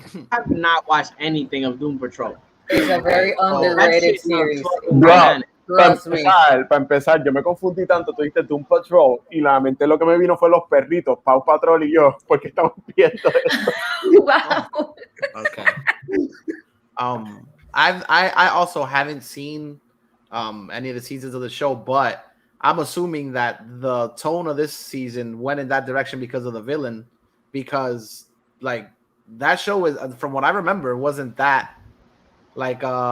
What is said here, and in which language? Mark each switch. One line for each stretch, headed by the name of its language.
English: I have not watched anything of Doom Patrol. It's a very underrated series.
Spanish: Para empezar, yo me confundí tanto, tú dijiste Doom Patrol y la mente lo que me vino fue los perritos, Paw Patrol y yo, porque estamos viendo esto.
English: Wow. Okay. I also haven't seen any of the seasons of the show, but I'm assuming that the tone of this season went in that direction because of the villain, because like that show is, from what I remember, wasn't that like